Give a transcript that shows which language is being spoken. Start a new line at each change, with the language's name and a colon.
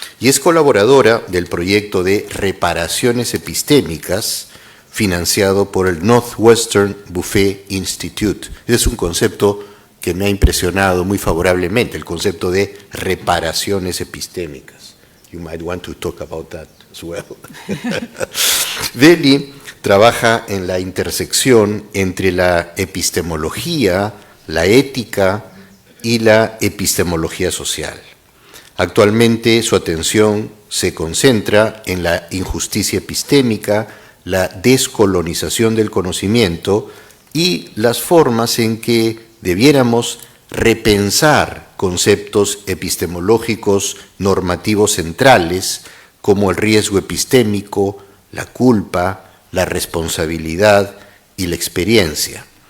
Spanish: Y es colaboradora del proyecto de reparaciones epistémicas financiado por el Northwestern Buffet Institute. Es un concepto que me ha impresionado muy favorablemente, el concepto de reparaciones epistémicas.
English: You might want to talk about that as well.
Spanish: Veli trabaja en la intersección entre la epistemología, la ética y la epistemología social. Actualmente su atención se concentra en la injusticia epistémica, la descolonización del conocimiento y las formas en que debiéramos repensar conceptos epistemológicos normativos centrales como el riesgo epistémico, la culpa, la responsabilidad y la experiencia.